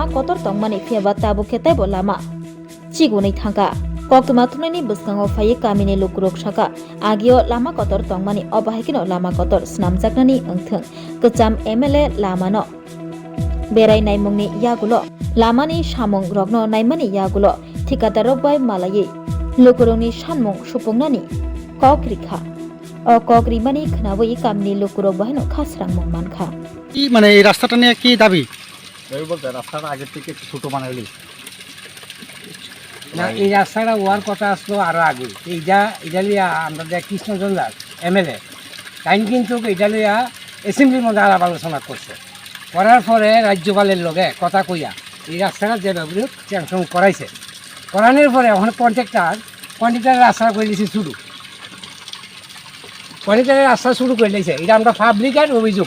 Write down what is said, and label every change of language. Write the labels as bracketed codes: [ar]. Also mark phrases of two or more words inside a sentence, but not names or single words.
[trp] कतर तंमानि फियाबा ताबुक खेतायबो लामा चिगुनै थांगा कक्तमा थुनायनि बसकाङाव फायै कामिनि लुकुरक साका आगियो लामा कतर तंमानि अबाहायकिनो लामा कतर स्नामजागनानि ओंथों गोजाम एमएलए लामानो बेरायनाय मुंनि यागुलो लामानि सामुं रगनो नायमानि यागुलो ठिकादारक बाय मालायै लुकुरंनि सानमुं सुफुंनानि कक रिखा अ कक रिमानि खोनाबै कामिनि लुकुरक बाहायनो खासरां मुं मानखा [bn] কি মানে এই রাস্তাটা নিয়ে কি দাবি? দাবি বলতে রাস্তাটা আগের থেকে একটু ছোটো বানাইলি না এই রাস্তাটা হওয়ার কথা আসলো আরও আগে এটা লিয়া আমরা যে কৃষ্ণচন্দ্র দাস এমএলএ তাই কিন্তু এটা লিয়া অ্যাসেম্বলির মধ্যে আলাপ আলোচনা করছে করার পরে রাজ্যপালের লগে কথা কইয়া এই রাস্তাটা যে ব্যবহার স্যাংশন করাইছে করানোর পরে ওখানে কন্ট্রাক্টারের রাস্তা করে দিয়েছে শুরু কন্ট্রাক্টারের রাস্তা শুরু করে দিয়েছে এটা আমরা পাবলিকের অভিযোগ।